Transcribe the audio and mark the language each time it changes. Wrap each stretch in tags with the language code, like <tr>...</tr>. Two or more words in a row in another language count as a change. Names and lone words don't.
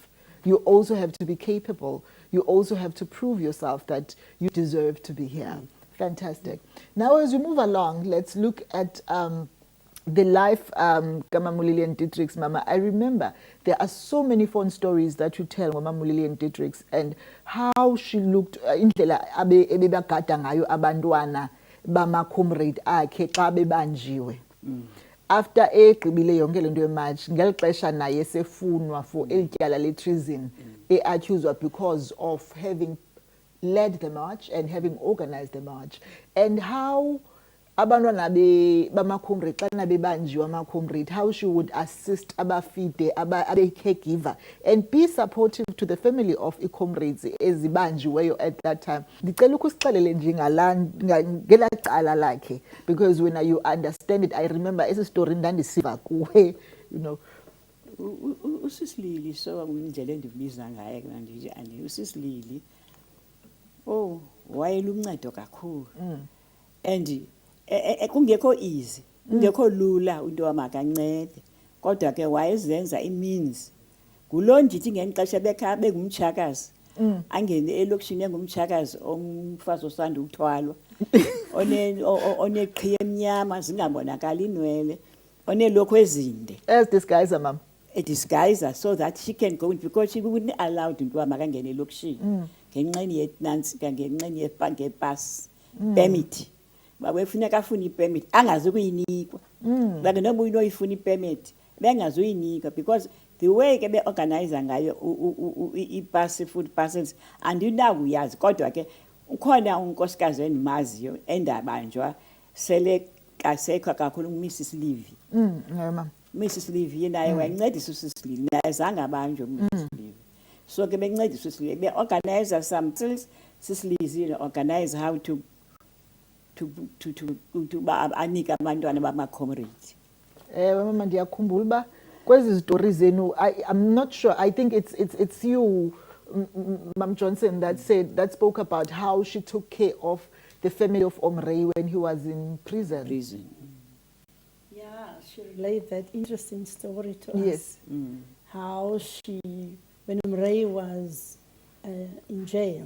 <en>You also have to be capable. You also have to prove yourself that you deserve to be here. Fantastic. Now, as we move along, let's look at the life Mama Lillian Dietrichs, Mama. I remember there are so many fun stories that you tell Mama Lillian Dietrichs and how she looked</en> <xh>indlela ebebagada ngayo abantwana bama comrade akhe xa bebanjiwe.</xh> <en>After</en> <xh>egqibile yonke lento yemarch ngeli xesha naye sefunwa</xh> <en>for</en> <xh>elityala le-treason</xh> <en>accused because of having led the march and having organized the march, and how</en> <xh>abantwana bama-comrade xana bebanjiwe ama-comrade,</xh> <en>how she would assist</en> <xh>abafide abe-caregiver</xh> <en>and be supportive to the family of</en> <xh>i-comrades ezibanjiweyo</xh> <en>at that time.</en> <xh>Ndicela ukusixelele nje ngelaa cala lakhe,</xh> <en>because when you understand it, I remember</en> <xh>esi story ndandisiva kuwe,</xh> <en>you know.</en> <xh>Usisilili, so indlela endibiza ngaye nje usisilili, oh wayeluncedo kakhulu. And kungekho easy, kungekho lula into wamakancede, kodwa ke wayezenza imeans. Ngulo ndithi ngexesha bekhaya bengumtshakazi, angene elokishini engumtshakazi omfazi osanda ukuthwalwa, oneqhiya emnyama zingabonakali inwele, onelokhu ezinde.</xh> <en>As disguiser, ma'am. A disguiser, so that she can go in, because she wouldn't allow into</en> <xh>makangene elokishini ngenxeni yenantsika, ngenxeni yepass permit. Babefuneka afuna ipermit angazi kuyinikwa, like noba unoyifuna ipermit bengazuyinika,</xh> <en>because the way</en> <xh>ke beorganize ngayo i-pass food parcels andinakuyazi, kodwa ke ukhona unkosikazi endimaziyo endabanjwa sele kasekho kakhulu, uMrs Levy.</xh> <en>Ma'am.</en> <xh>Mrs Levy naye wayencedisa uSisi Levy, naye zange abanjwe uMrs Levy. So ke bencedisa uSisi Levy, beorganize</xh> <en>some things.</en> <xh>Sisi Levy</xh> <en>organize how to</en> <xh>anika abantwana bama-comrades. Mama ndiyakhumbula uba kwezi stories zenu,</xh> <en>I'm not sure, I think it's you, Ma'am Johnson, that spoke about how she took care of the family of Omrei when he was in prison. Yeah, she relayed that interesting story to us. Yes. How she, when Omrei was in jail,</en>